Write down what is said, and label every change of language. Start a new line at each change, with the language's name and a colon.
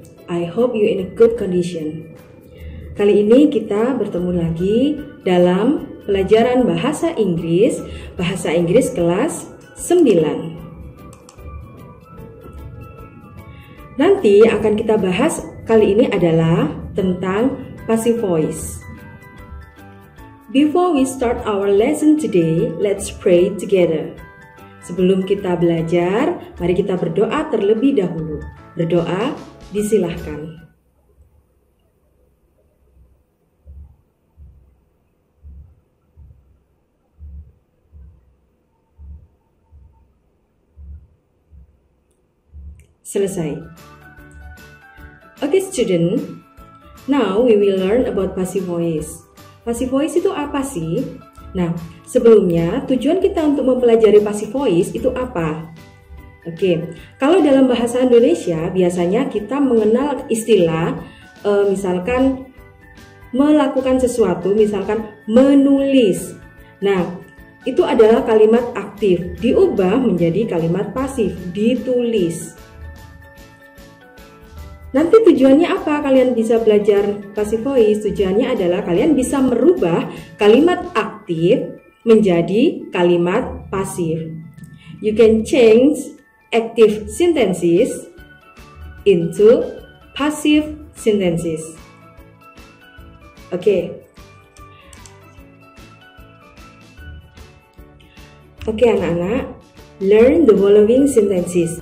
English: I hope you in a good condition.
Indonesian: Kali ini kita bertemu lagi dalam pelajaran bahasa Inggris kelas 9. Nanti akan kita bahas kali ini adalah tentang passive voice.
English: Before we start our lesson today, let's pray together.
Indonesian: Sebelum kita belajar, mari kita berdoa terlebih dahulu. Berdoa, disilahkan. Selesai.
English: Okay, student. Now we will learn about passive voice.
Indonesian: Passive voice itu apa sih? Nah, sebelumnya tujuan kita untuk mempelajari passive voice itu apa? Oke, kalau dalam bahasa Indonesia biasanya kita mengenal istilah misalkan melakukan sesuatu, misalkan menulis. Nah, itu adalah kalimat aktif, diubah menjadi kalimat pasif, ditulis. Nanti tujuannya apa kalian bisa belajar passive voice? Tujuannya adalah kalian bisa merubah kalimat aktif menjadi kalimat pasif.
English: You can change active sentences into passive sentences. Oke,
Indonesian: anak-anak,
English: learn the following sentences.